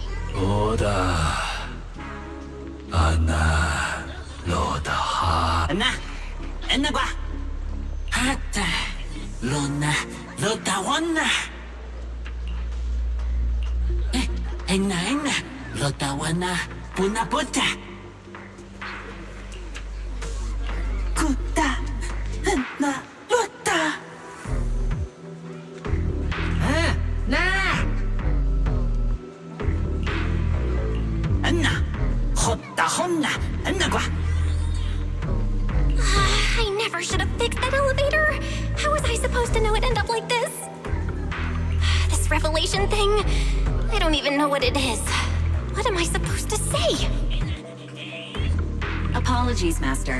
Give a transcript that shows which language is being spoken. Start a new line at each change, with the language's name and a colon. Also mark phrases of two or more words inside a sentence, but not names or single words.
English: Enna kwa. Hata. Luna. Lota wana. Enna. Lota wana. Puna puta. Kuta. Enna. Lota. Enna. Hotta honna. Enna kwa. I never should have fixed that elevator. How was I supposed to know it'd end up like this? This revelation thing, I don't even know what it is. What am I supposed to say? Apologies, Master.